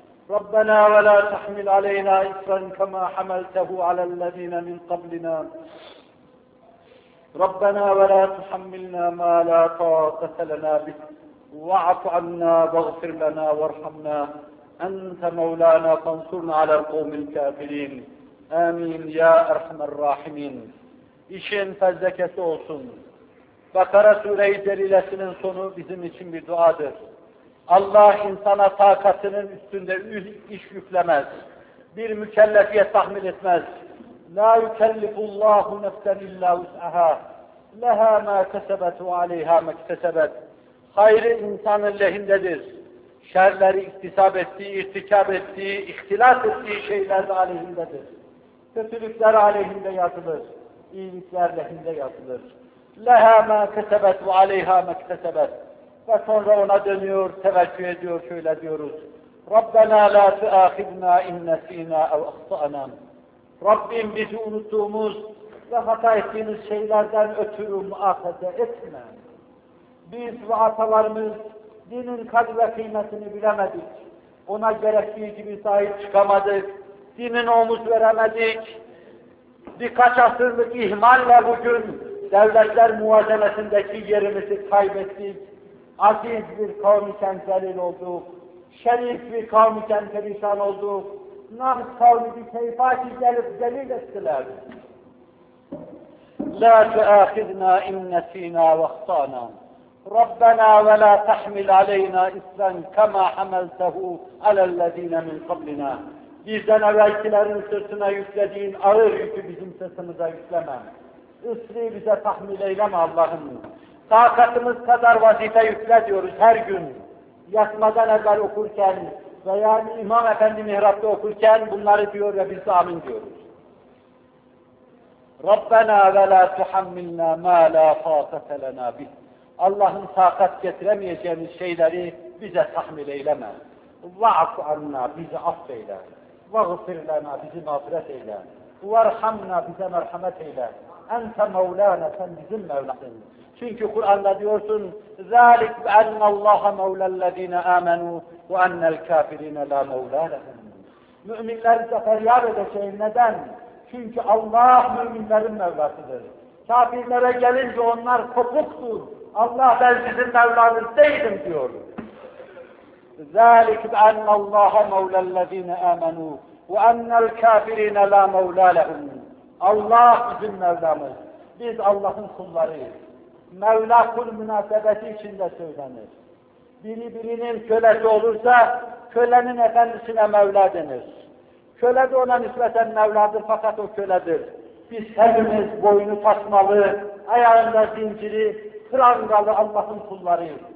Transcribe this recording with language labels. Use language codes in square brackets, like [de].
[ar] ربنا ولا تحمل علينا إصرا كما حملته على الذين من قبلنا ربنا ولا تحملنا ما لا طاقة لنا به واعف عنا واغفر لنا وارحمنا أنت مولانا فانصرنا على القوم الكافرين آمين يا أرحم الراحمين [tr] İşin fezlekesi olsun. Bakara Sure-i Celilesi'nin sonu bizim için bir duadır. Allah insana takatının üstünde iş yüklemez. Bir mükellefiyet tahmil etmez. [ar] لَا يُكَلِّفُ اللّٰهُ نَفْسًا اِلَّا وُسْعَهَا لَهَا مَا كَسَبَتْ وَعَلَيْهَا مَا كَسَبَتْ [tr] Hayrı insanın lehindedir. Şerleri iktisap ettiği, irtikap ettiği, ihtilat ettiği şeyler de aleyhindedir. Kötülükler aleyhinde yazılır. İyilikler lehinde yazılır. [ar] لَهَا مَا كَسَبَتْ وَعَلَيْهَا مَا كَسَبَتْ [tr] Ve sonra ona dönüyor, teveccüh ediyor, şöyle diyoruz. [ar] رَبَّنَا لَا تُعَخِذْنَا اِنَّ سِيْنَا اَوْ اَخْطَعَنَا [tr] Rabbim bizi unuttuğumuz ve hata ettiğimiz şeylerden ötürü muhafaza etme. Biz ve atalarımız dinin kadri ve kıymetini bilemedik. Ona gerektiği gibi sahip çıkamadık. Dinin omuz veremedik. Birkaç asırlık ihmalle bugün devletler muvazenesindeki yerimizi kaybettik. Aziz bir kavmi kentzelil olduk. Şerif bir kavmi kentzelişan olduk. Nahs kavmi bir keyfati gelip zelil ettiler. [ar] لَا تُعَخِذْنَا اِنَّسِينَا وَخْطَانَا رَبَّنَا وَلَا تَحْمِلْ عَلَيْنَا اِسْرًا كَمَا حَمَلْتَهُ عَلَى الَّذ۪ينَ مِنْ قَبْلِنَا [tr] Bizden evvelkilerin sırtına yüklediğin ağır yükü bizim sırtımıza yükleme. Isrı bize tahmil eyleme Allah'ım. Takatımız kadar vazife yükle diyoruz her gün. Yatmadan evvel okurken veya İmam Efendi mihrapta okurken bunları diyor ve biz de amin diyoruz. [ar] رَبَّنَا وَلَا تُحَمِّلْنَا مَا لَا فَاطَةَ لَنَا بِهِ [tr] Allah'ın takat getiremeyeceğimiz şeyleri bize tahmil eyleme. [ar] وَعَفْ عَنَّا [tr] bizi affeyle. [ar] وَغْفِرْ لَنَا [tr] bizi mağfiret eyle. [ar] وَرْحَمْنَا [tr] bize merhamet eyle. [ar] اَنْتَ مَوْلَانَ [tr] sen bizim mevlasın. Çünkü Kur'an'da diyorsun [ar] ذَٰلِكْ بَاَنَّ اللّٰهَ مَوْلَى الَّذ۪ينَ آمَنُوا وَاَنَّ الْكَافِرِينَ لَا مَوْلَى لَهُمْ [tr] Müminleri sefer yar edeceği neden? Çünkü Allah müminlerin mevlasıdır. Kafirlere gelince onlar kopuktur. Allah ben sizin mevlanız değilim diyor. [ar] ذَٰلِكْ بَاَنَّ اللّٰهَ مَوْلَى الَّذ۪ينَ آمَنُوا وَاَنَّ الْكَافِرِينَ لَا مَوْلَى لَهُمْ [tr] Allah bizim mevlamız. Biz Allah'ın kullarıyız. Mevla kul münasebeti içinde söylenir. Biri birinin kölesi olursa kölenin efendisine Mevla denir. Köle de ona nispeten Mevla'dır fakat o köledir. Biz hepimiz boynu tasmalı, ayağında zinciri, prangalı Allah'ın kullarıyız.